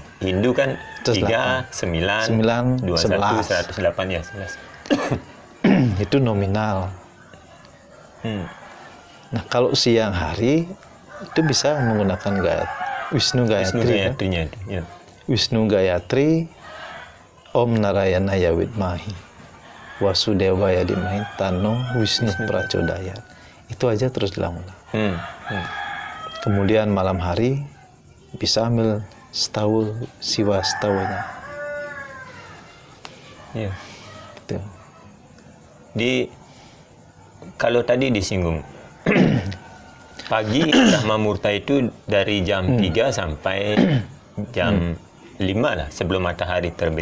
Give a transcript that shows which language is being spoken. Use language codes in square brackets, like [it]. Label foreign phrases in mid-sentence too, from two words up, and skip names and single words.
[id] Hindu kan 3, 9, 9, 21, 11. 108 ya 11. Itu nominal. Nah, kalau siang hari itu bisa menggunakan Wisnu Gayatri. Wisnu Gayatrinya itu. Ya. [sa] Wisnu Gayatri, Om Narayanaya Widmahi Wasudevaya Dhimahi Tanno Wisnu Prachodaya. [id] Itu aja terus dilakukan. Kemudian malam hari bisa ambil Siwa Stawanya. Iya. Gitu. Kalau tadi disinggung pagi Brahma Murta itu dari jam 3 sampai jam 5 lah sebelum matahari terbit.